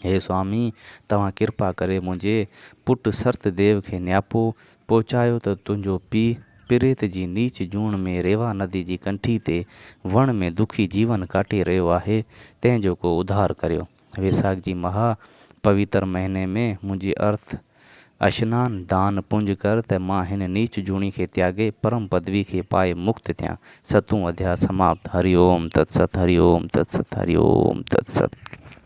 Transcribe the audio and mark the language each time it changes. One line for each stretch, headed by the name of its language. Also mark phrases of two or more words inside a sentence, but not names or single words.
Sindhi: हे स्वामी, तव्हां कृपा करे मुंहिंजे पुटु सर्तदेव खे न्यापो पहुचायो त तुंहिंजो पीउ पिरेत जी नीच जूण में रेवा नदी जी कंठी ते वण में दुखी जीवन काटे रहियो आहे, तंहिंजो को उद्धार करियो। वेसाख जी महा पवित्र महीने में मुंहिंजी अर्थ स्नान दान पुंज कर त मां हिन नीच जूणी खे त्यागे परम पदवी खे पाए मुक्त थियां। 7वां अध्याय समाप्त।
Sanskrit: हरिओम तत्सत, हरिओम तत्सत, हरिओम तत्सत।